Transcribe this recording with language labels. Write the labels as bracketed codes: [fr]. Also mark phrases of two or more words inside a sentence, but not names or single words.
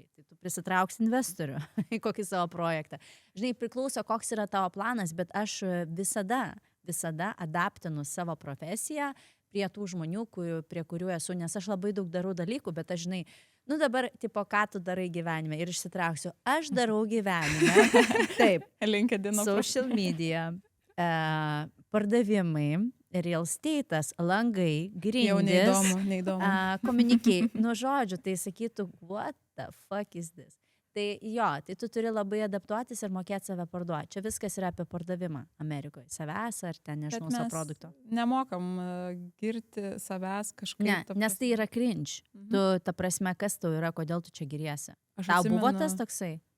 [lt] Tai tu prisitrauksi investorių į kokį savo projektą. Žinai, priklauso, koks yra tavo planas, bet aš visada adaptinu savo profesiją prie tų žmonių, prie kurių esu, nes aš labai daug darau dalykų, bet aš, žinai, nu dabar, tipo, ką tu darai gyvenime ir išsitrauksiu. Aš darau gyvenime. Taip. LinkedIn. [en] Social media, [lt] pardavimai, [en] real estate'as, [lt] langai, grindys. Jau neįdomu. Komunikiai. Nu, žodžiu, tai sakytų, [en] what the fuck is this? [lt] Tai jo, tai tu turi labai adaptuotis ir mokėti save parduoti. Čia viskas yra apie pardavimą Amerikoje. Savęs ar ten, nežinau, savo produkto. Nemokam girti savęs kažkaip. Ne, nes tai yra cringe. Tu, ta prasme, kas tau yra, kodėl tu čia giriesi. Tau buvo tas toksai?